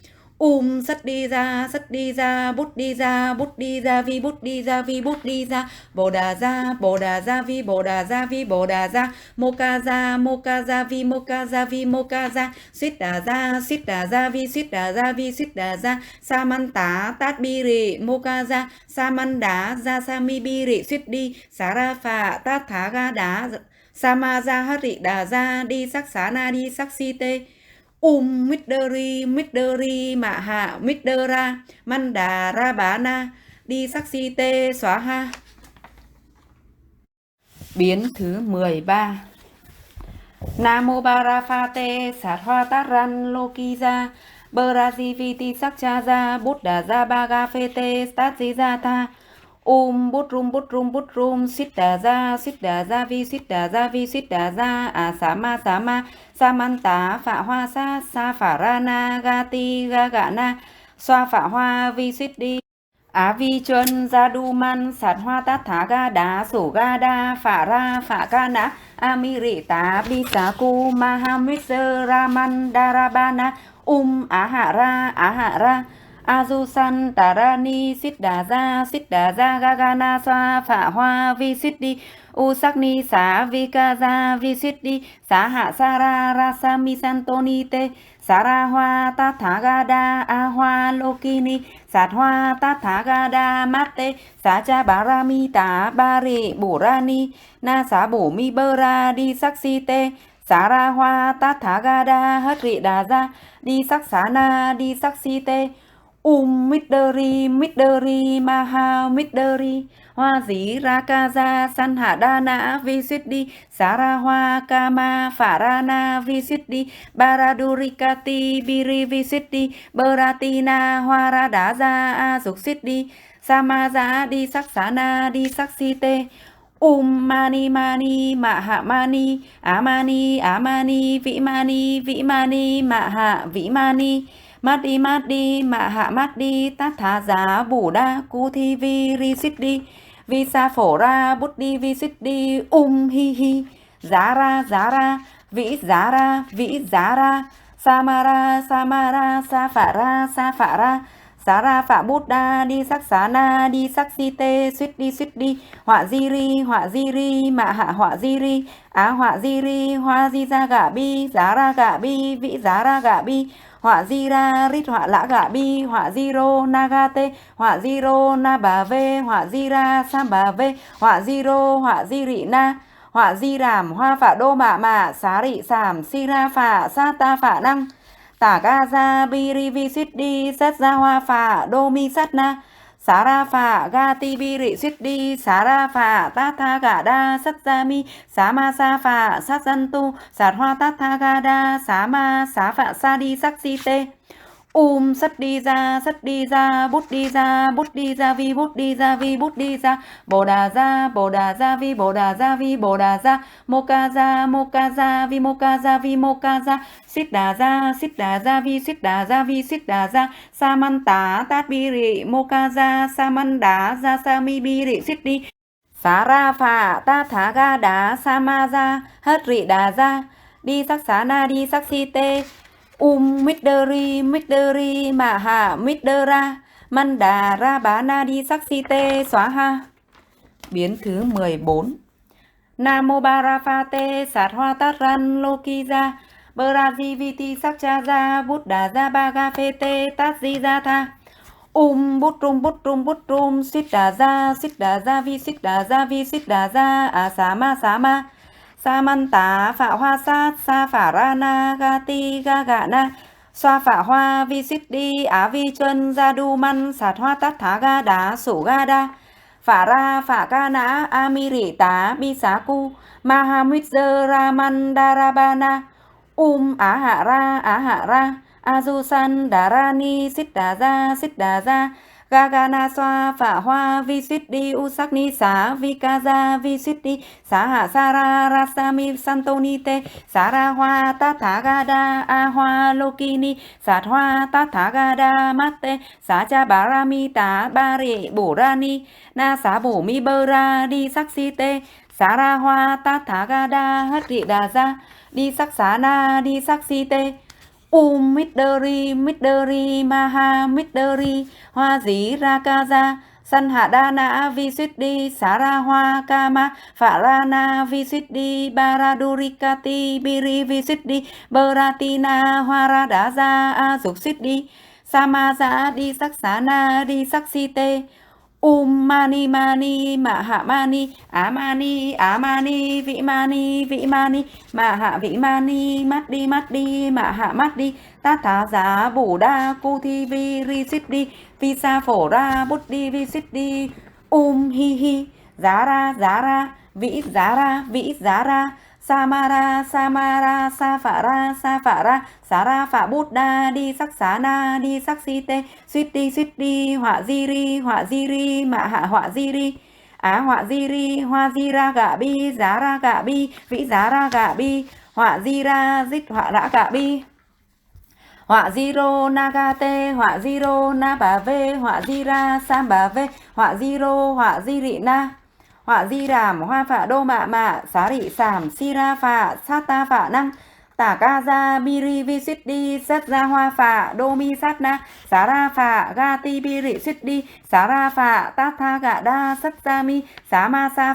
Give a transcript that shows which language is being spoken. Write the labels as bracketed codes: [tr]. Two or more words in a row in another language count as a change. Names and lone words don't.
[vi] sắt đi ra bút đi ra vi bút đi ra bồ đà ra vi bồ đà ra mô ca ra vi mô ca ra xít đà ra vi xít đà ra sa man tá tát bi rị mô ca ra sa man đá ra sa mi bi rị xít đi xá ra phạ tát thá ga đá sa ma ra hát rị đà ra đi sắc xá na đi sắc si tê Midri Mạ Hạ Midra Manda Ra Bá Na đi sắc si tê xóa ha. Biến thứ 13. Namo Barafate Sát Hoa Tát Ran Lokiza Brajiviti Sakchaza Buddha Zabaga Phete Tatsijata Bút rum Siddha vi Siddha ra Asama Sama Samanta Phạ Hoa Sa Phả Rana Gati Gagana Xoa Phạ Hoa vi Siddhi Á vi chân ra đu man sát hoa tát thá ga đá sổ ga đa phả ra phả ca nã amiri tá bi xá cu ma ha mít sơ ra man đa ra ba na á hạ ra azu san tà ra ni siddha ra ga ga na xoa phả hoa vi siddhi u sắc ni xá vi ca ra vi siddhi xá hạ sa ra ra sa mi san tô ni te xá ra hoa tát thá ga đa a hoa lô ki ni sát hoa tát thá ga đa mát tê xá cha bá ra mi tá ba rệ bổ ra ni na xá bổ mi bơ ra đi sắc si tê xá ra hoa tát thá ga đa hất rị đà ra đi sắc xá na đi sắc si tê Midari Maha Midari Hoa dí ra ca ra san hạ đa nã vi siddhi xá ra hoa kama phả ra na vi siddhi baradurikati biri vi siddhi baratina hoa ra đá ra a dục siddhi sama giá đi sắc xá na đi sắc si tê mani mạ hạ mani amani vĩ mani mạ hạ vĩ mani mát đi mạ hạ mát đi tát thá giá bù đa cu thi vi ri siddhi vi sa phổ ra bút đi vi siddhi hi hi giá ra vĩ giá ra samara sa phả ra xá ra phạ bút đa đi sắc xá na đi sắc si tê suýt đi họa di ri mạ hạ họa di ri á họa di ri hoa di ra gạ bi giá ra gạ bi vĩ giá ra gạ bi họa di ra rít họa lã gạ bi họa di rô na ga tê họa di rô na bà vê họa di ra sam bà vê họa di rô họa di rị na họa di rảm hoa phạ đô mạ xá rị sảm si ra phạ sa ta phạ năng tả ga ra bi ri vi siddhi sát ra hoa phạ đô mi sát na xá ra phạ ga ti bi rị siddhi xá ra phạ tát tha gà đa sát ra mi xá ma sa phạ sát dân tu sát hoa tát tha ga đa xá ma xá phạ sa đi sắc si tê sắt đi ra bút đi ra vi bút đi ra bồ đà ra vi bồ đà ra mô ca ra vi mô ca ra xít đà ra vi xít đà ra sa man tá tát bi rị mô ca ra sa man đá ra sa mi bi rị xít đi xá ra phạ ta thá ga đá sa ma ra hất rị đà ra đi sắc xá na đi sắc si tê Midari Maha Midara Manda ra bá na đi sắc si tê xóa ha. Biến thứ 14. Namo Barafate Sát Hoa Tát Ran Lokiza Brajiviti Sakchaza Buddha Zabaga Phete Tatsijata bút rum Siddha ra vi Siddha ra Asama Sama Samanta Phạ Hoa Sát Sa Phả Rana Gati Gagana Xoa Phạ Hoa vi siddhi Á vi chân ra đu man sát hoa tát thá ga đá sổ ga đa phả ra phả ca nã amiri tá bi xá cu mahamudra raman darabana á hạ ra azu san darani siddha ra gagana xoa phả hoa vi siddhi usakni xá vi ca ra vi siddhi xá hạ sa ra rasami santoni te xá ra hoa tát thá ga đa a hoa lokini sát hoa tát thá ga đa mát te xá cha bá ra mi tá ba rệ bổ ra ni na xá bổ mi bơ ra đi sắc si tê xá ra hoa tát thá ga đa hất rị đà ra đi sắc xá na đi sắc si tê Midari Maha Midari Hoa dí ra ca ra san hạ đa nã vi siddhi xá ra hoa kama phạ ra na vi siddhi baradurikati biri vi siddhi baratina hoa ra đá ra a dục siddhi sama giá đi sắc xá na đi sắc si tê Mani mani ma ha mani á mani vĩ mani ma ha vĩ mani mắt đi ma ha mắt đi tát thá giá bổ đa cu thi vi ri xít đi vi sa phổ ra bút đi vi xít đi hi hi giá ra vĩ giá ra Samara sa phả ra xá ra phả bút đa đi sắc xá na đi sắc si tê suýt đi họa di ri mạ hạ họa di ri á họa di ri hoa di ra gạ bi giá ra gạ bi vĩ giá ra gạ bi họa di ra dít họa đã gạ bi họa di rô na ga tê họa di rô na bà vê họa di ra sam bà vê họa di rô họa di rị na họa di ràm hoa phạ đô mạ xá rị sàm si ra phạ sát ta phạ năng tả ca ra bi ri vi xít đi sát ra hoa phạ đô mi sát na xá ra phạ ga ti bi rị xít đi xá ra phạ tát tha gạ đa sát ra mi xá ma sa